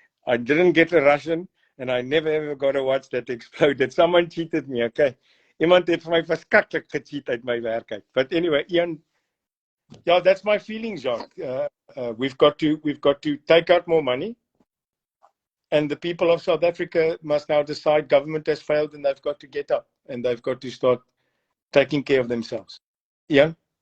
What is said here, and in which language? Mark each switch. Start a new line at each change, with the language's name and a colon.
English: I didn't get a Russian, and I never ever got a watch that exploded. Someone cheated me, okay?
Afrikaans: Iemand het vir my verskriklik gecheat uit my werk uit.
English: But anyway, Ian, yeah, that's my feeling, Jacques. We've got to take out more money, and the people of South Africa must now decide government has failed, and they've got to get up and they've got to start taking care of themselves. Yeah.